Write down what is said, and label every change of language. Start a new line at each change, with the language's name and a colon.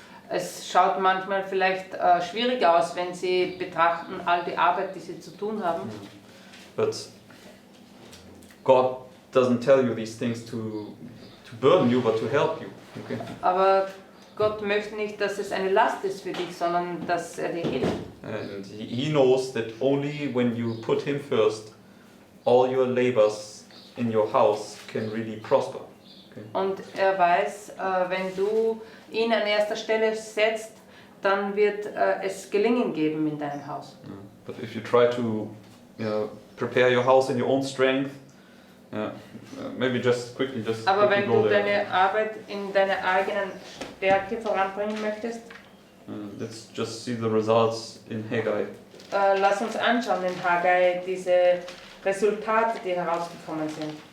German: Es schaut manchmal vielleicht schwierig aus, wenn sie betrachten all die Arbeit, die sie zu tun haben.
English: But God doesn't tell you these things to burden you, but to help you. Okay?
German: Aber Gott möchte nicht, dass es eine Last ist für dich, sondern dass er dir hilft.
English: And He knows that only when you put Him first, all your labors in your house can really prosper. Okay?
German: Und er weiß, wenn du ihn an erster Stelle setzt, dann wird es Gelingen geben in deinem Haus.
English: But if you try to prepare your house in your own strength, maybe just quickly
German: Aber wenn
English: go
German: du
English: there.
German: deine Arbeit in deiner eigenen Stärke voranbringen möchtest,
English: Let's just see the results in Haggai.
German: lass uns anschauen in Haggai diese Resultate, die herausgekommen sind.